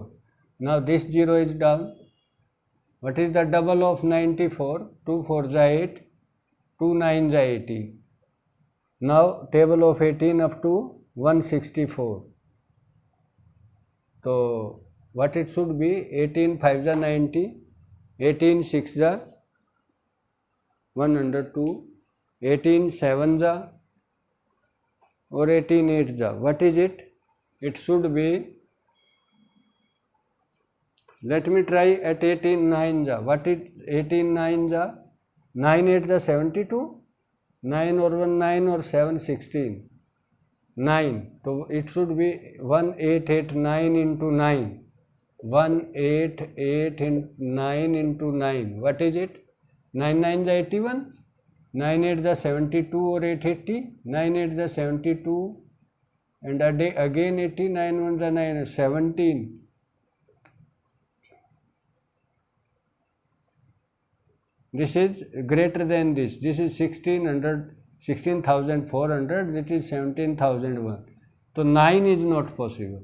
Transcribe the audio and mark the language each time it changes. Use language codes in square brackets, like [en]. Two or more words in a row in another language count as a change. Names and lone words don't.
[en] Now this 0 is down. What is the double of 94? 2 4 ja 8, 2 9 ja 18. Now table of 18 up to 164. So what it should be? [hi] 18 5 ja 90, 18 6 जा 102, 18 7 जा और 18 8 जा. [en] What is it? It should be, let me try at 18 9 जा. What is [hi] 18 9 जा? 9 8 जा 72, 9 और 1 9 और 7 16, 9. [en] तो it should be 1889 into 9. 188 into 9 into 9. What is it? [hi] 9 9 जा 81, 9 8 जा 72 और 8 80, 9 8 जा 72 [en] and again 89 ones are [hi] 9, 17. [en] This is greater than this. This is 1600, 16,400. This is 17,001. So 9 is not possible.